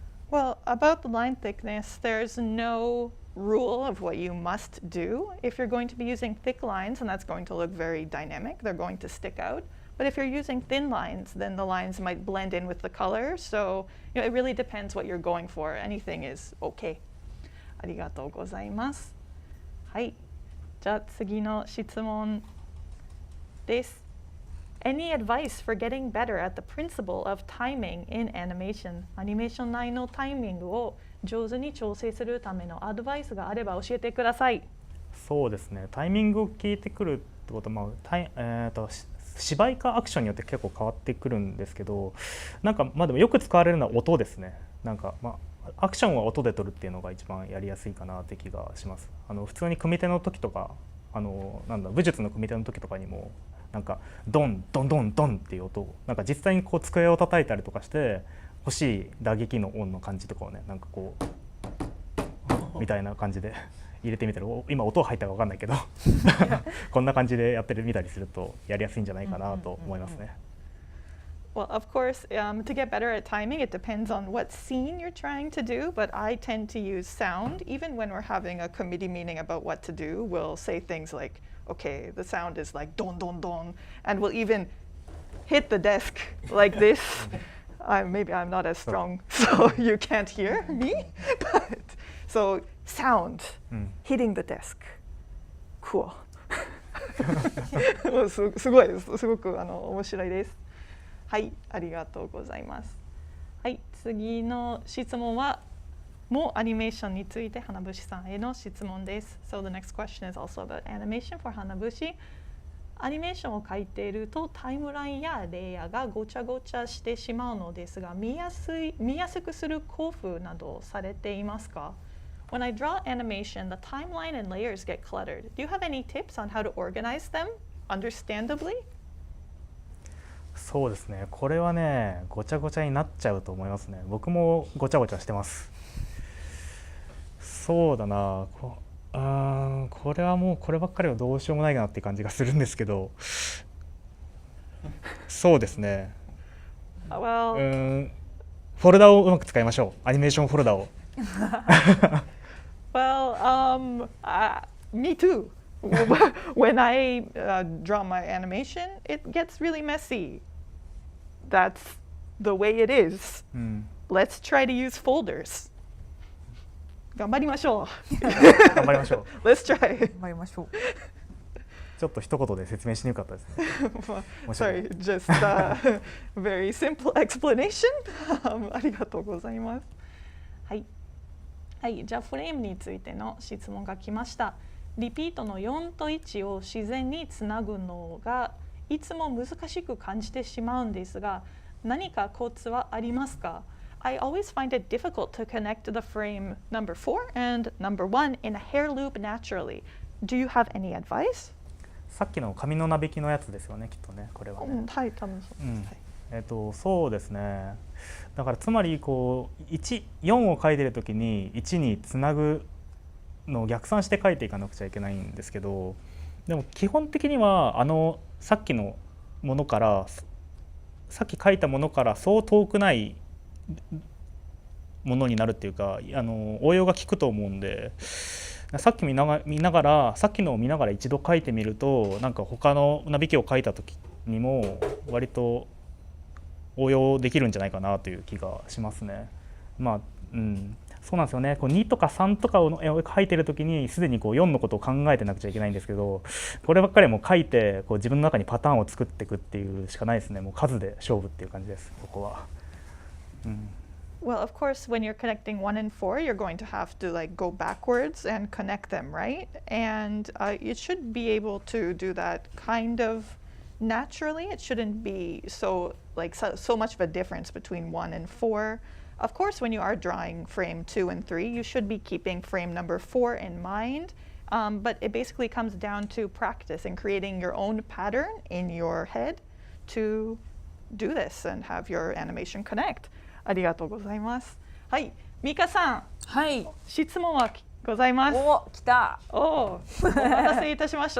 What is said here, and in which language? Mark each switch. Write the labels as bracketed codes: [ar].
[en] Well, about the line thickness, there's no rule of what you must do. If you're going to be using thick lines, and that's going to look very dynamic, they're going to stick out. But if you're using thin lines, then the lines might blend in with the color. So, it really depends what you're going for. Anything is okay. [ja] ありがとうございます。はい。じゃあ次の質問です。 [en] Any advice for getting better at the principle of timing in animation? [ja] アニメーション内のタイミングを上手に調整するためのアドバイスがあれば教えてください。そうですね。タイミングを聞いてくるってことは、芝居かアクションによって結構変わってくるんですけど、なんかでもよく使われるのは音ですね。なんかアクションは音で撮るっていうのが一番やりやすいかなって気がします。普通に組み手の時とか、武術の組み手の時とかにもなんかドンドンドンドンっていう音をなんか実際にこう机を叩いたりとかして欲しい打撃の音の感じとかをね、なんかこうみたいな感じで入れてみたら、今音入ったか分かんないけどこんな感じでやってみたりするとやりやすいんじゃないかなと思いますね。 [en] Well, of course, to get better at timing, it depends on what scene you're trying to do, but I tend to use sound. Even when we're having a committee meeting about what to do, we'll say things like, okay, the sound is like don don don, and we'll even hit the desk like this. Maybe I'm not as strong, so you can't hear me, but so sound, hitting the desk. Cool. [ja] すごいです。すごく面白いです。はい、ありがとうございます。はい、次の質問はもうアニメーションについて花節さんへの質問です。 [en] So the next question is also about animation for Hanabushi. [ja] アニメーションを描いているとタイムラインやレイヤーがごちゃごちゃしてしまうのですが、見やすくする工夫などされていますか？ [en] When I draw animation, the timeline and layers get cluttered. Do you have any tips on how to organize them understandably? [ja] そうですね。これはね、ごちゃごちゃになっちゃうと思いますね。僕もごちゃごちゃしてます。そうだな。これはもうこればっかりはどうしようもないなっていう感じがするんですけど。そうですね。フォルダをうまく使いましょう。アニメーションフォルダを。 [en] Well, me too. When I draw my animation, it gets really messy. That's the way it is. Let's try to use folders. [ja] 頑張りましょう。頑張りましょう。 [en] Let's try. [ja] 頑張りましょう。ちょっと一言で説明しにくかったですね。 [en] Sorry, just very simple explanation. [ja] ありがとうございます。はい。はい、じゃあフレームについての質問が来ました。リピートの4と1を自然につなぐのがいつも難しく感じてしまうんですが、何かコツはありますか？ [en] I always find it difficult to connect the frame number 4 and number 1 in a hair loop naturally. Do you have any advice? [ja] さっきの紙のなびきのやつですよね、きっとね、これはね。はい、多分そうです。そうですね。だからつまりこう4を書いてる時に1につなぐのを逆算して書いていかなくちゃいけないんですけど、でも基本的にはさっきのものからさっき書いたものからそう遠くないものになるっていうか、応用が効くと思うんで、さっきのを見ながら一度書いてみると、なんか他のなびきを書いた時にも割と応用できるんじゃないかなという気がしますね。そうなんですよね。こう2とか3とかを書いてる時にすでにこう4のことを考えてなくちゃいけないんですけど、こればっかりもう書いてこう自分の中にパターンを作っていくっていうしかないですね。もう数で勝負っていう感じです、ここは。 [en] Well, of course, when you're connecting 1 and 4, you're going to have to like go backwards and connect them, right? And you should be able to do that kind of naturally. It shouldn't be so much of a difference between 1 and 4. Of course, when you are drawing frame 2 and 3, you should be keeping frame number 4 in mind. But it basically comes down to practice and creating your own pattern in your head to do this and have your animation connect. [ja] ありがとうございます。はい、ミカさん。はい。質問はございます。お、来た。お待たせいたしました。